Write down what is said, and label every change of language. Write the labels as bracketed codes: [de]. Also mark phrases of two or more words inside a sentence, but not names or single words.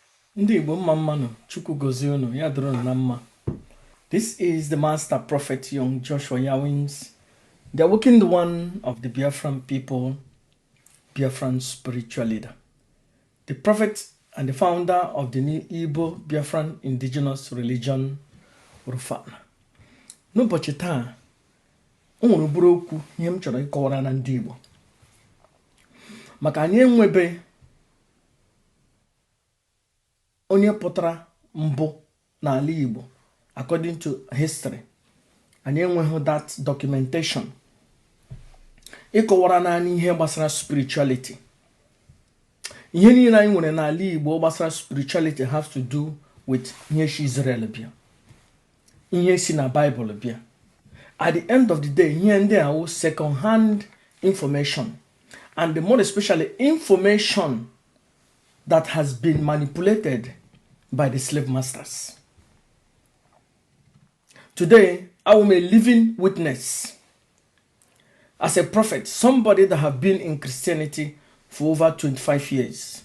[ig] Ndị Igbo mma mmanụ, Chukwu gozie unu, ya dịrị unu na mma. [en] This is the Master Prophet Young Joshua Yawins, the awakened one of the Biafran people, Biafran spiritual leader, the prophet and the founder of the new Igbo Biafran indigenous religion, Rufana. [ig] N'ụbọchị taa, o nwere obere okwu ihe m chọrọ ịkọwara na ndị Igbo. Maka anyị enwebe onye pụtara mbụ n'ala Igbo [en] according to history. [ig] Anyị enweghị [en] that documentation [ig] ịkọwara naanị ihe gbasara spirituality. Ihe niile anyị nwere n'ala Igbo gbasara spirituality [en] has to do with [ig] ihe si Israel bịa, ihe si na Bible bịa. [en] At the end of the day, [ig] ihe ndị a [en] second hand information, and more especially information that has been manipulated by the slave masters. Today, I am a living witness as a prophet, somebody that have been in Christianity for over 25 years.